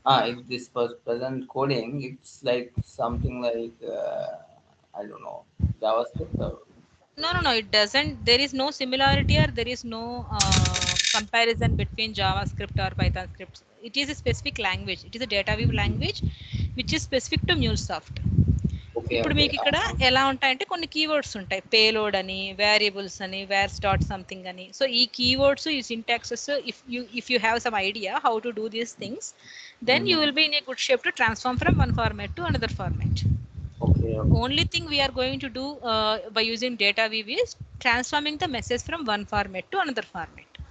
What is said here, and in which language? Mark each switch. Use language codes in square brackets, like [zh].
[en] if this was present coding, it's like something like I don't know, JavaScript or... No, it doesn't. There is no similarity or there is no comparison between JavaScript or Python scripts. It is a specific language. It is a data view language which is specific to MuleSoft. [te] ఇప్పుడు మీకు ఇక్కడ ఎలా ఉంటాయంటే కొన్ని keywords ఉంటాయి. Payload అని, variables అని, wears dot something అని. [en] So ఈ keywords, ఈ syntaxes, if you have some idea how to do these things, then you will be in a good shape to transform from one format to another format. Only thing we are going to do by using data view is transforming the message from one format to another format.